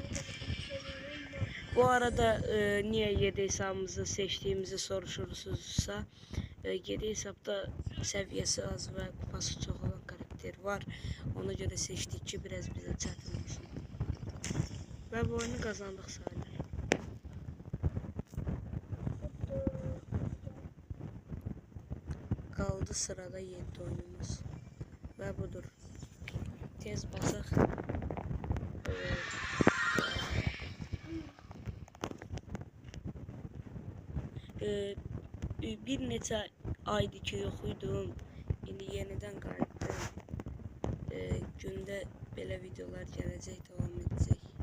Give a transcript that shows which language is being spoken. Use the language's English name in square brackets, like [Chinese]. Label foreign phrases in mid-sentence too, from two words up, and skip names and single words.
[Turkish] Bu arada niye 7 hesabımızı seçtiğimizi soruşursunuzsa 7 hesapta seviyesi az ve kupası çok olan karakter var. Ona göre seçtik ki biraz bize çətin olsun. Ve bu oyunu kazandık sayılır. Kaldı sırada 7 oyunumuz. [Azerbaijani] Ve budur. Tez basaq. Bir neçə aydı ki yox idim. İndi yenidən qayıtdım. Gündə belə videolar gələcək, davam edəcək.